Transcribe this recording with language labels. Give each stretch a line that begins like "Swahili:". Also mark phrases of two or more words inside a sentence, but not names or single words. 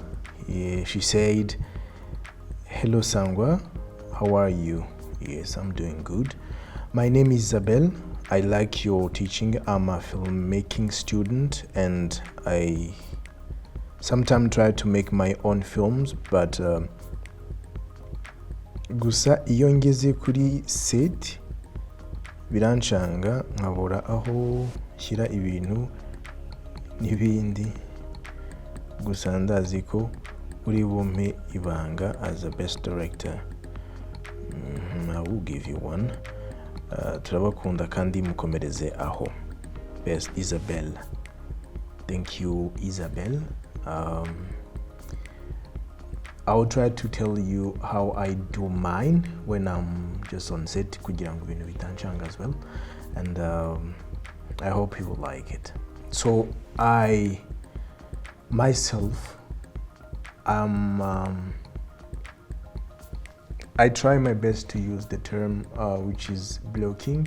English: She said, "Hello Sangwa, how are you?" Yes, I'm doing good. My name is Isabel. I like your teaching. I'm a filmmaking student and I sometimes try to make my own films, but
Kinyarwanda: gusa iyo ngeze kuri set biranshanga nkabura aho shyira ibintu n'ibindi, gusa ndazi ko uri bumpe ibanga
English: as a best director. I will give you one.
Kinyarwanda: Turabakunda kandi mukomereze aho.
English: Best Isabel. Thank you, Isabel. I'll try to tell you how I do mine when I'm just on set
Kinyarwanda: kugira ngo ibintu bitanshanga
English: as well, and I hope you will like it. So I myself I try my best to use the term which is blocking.